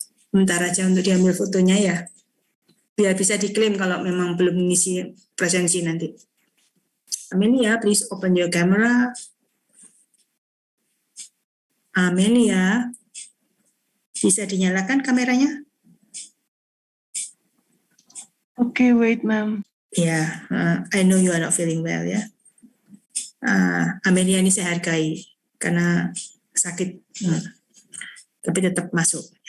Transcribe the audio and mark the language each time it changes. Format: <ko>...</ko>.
<id>Bentar aja untuk diambil fotonya ya. Biar bisa diklaim kalau memang belum mengisi presensi nanti.</id> <en>Amelia, please open your camera.</en> <id>Amelia, bisa dinyalakan kameranya?</id> <en>Okay, wait, ma'am. Ya, I know you are not feeling well ya.</en> <id>Amelia ini saya hargai karena sakit, tapi tetap masuk.</id>